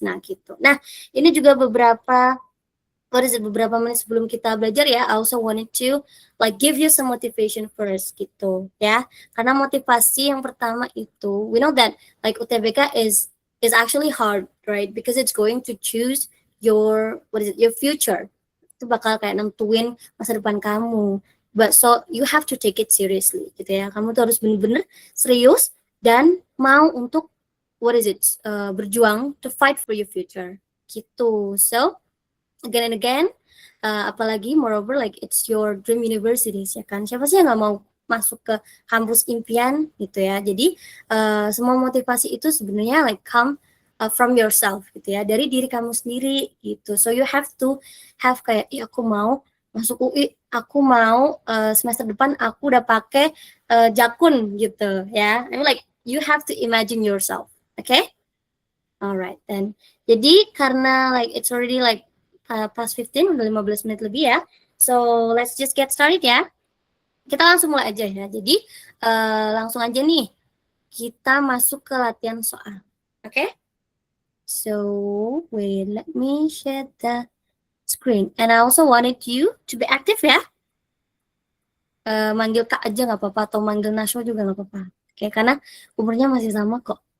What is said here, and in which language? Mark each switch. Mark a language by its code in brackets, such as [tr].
[id] Nah, gitu. Nah, ini juga beberapa menit sebelum kita belajar ya, [en] I also wanted to like give you some motivation first [id] gitu ya. Karena motivasi yang pertama itu, [en] we know that like UTBK is actually hard, right? Because it's going to choose your future. [id] Itu bakal kayak nentuin masa depan kamu. [en] But so you have to take it seriously [id] gitu ya. Kamu tuh harus bener-bener serius dan mau untuk berjuang [en] to fight for your future [id] gitu. [en] So again and again, apalagi moreover like it's your dream universities ya kan. [id] Siapa sih yang nggak mau masuk ke kampus impian gitu ya. Jadi semua motivasi itu sebenarnya [en] like come from yourself [id] gitu ya, dari diri kamu sendiri gitu. [en] So you have to have [id] kayak, aku mau masuk UI, aku mau semester depan aku udah pakai jakun gitu ya. [en] I mean like you have to imagine yourself, okay? Alright then. [id] Jadi karena [en] like it's already like past 15, [id] udah 15 menit lebih ya. [en] So let's just get started [id] ya. Kita langsung mulai aja ya. Jadi langsung aja nih kita masuk ke latihan soal. Oke? [en] So wait, let me share the screen. And I also wanted you to be active ya. [id] Manggil Kak aja nggak apa-apa atau manggil Nashwa juga nggak apa-apa. Oke, karena umurnya masih sama kok.